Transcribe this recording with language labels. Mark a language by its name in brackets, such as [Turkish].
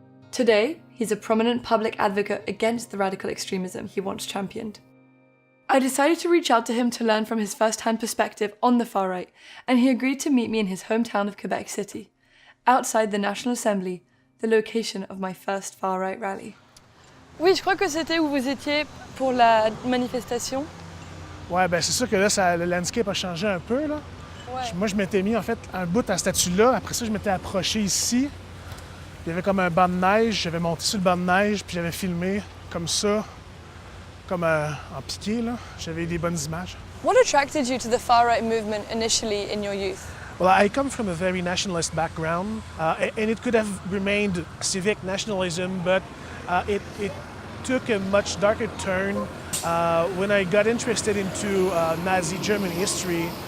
[English] Today, he's a prominent public advocate against the radical extremism he once championed. I decided to reach out to him to learn from his first-hand perspective on the far-right, and he agreed to meet me in his hometown of Quebec City, outside the National Assembly, the location of my first far-right rally. [French] Oui, je crois que c'était où vous étiez pour la manifestation. Ouais, ben c'est sûr que là, le landscape a changé un peu, là. Ouais. Moi, je m'étais mis, en fait, un bout à ce statut-là. Après ça, je m'étais approché ici. Il y avait comme un banc de neige. J'avais monté sur le banc de neige, puis j'avais filmé comme ça, comme en piqué, là. J'avais des bonnes images. [English] What attracted you to the far-right movement initially in your youth? Well, I come from a very nationalist background, and it could have remained civic nationalism, but it took a much darker turn when I got interested into Nazi German history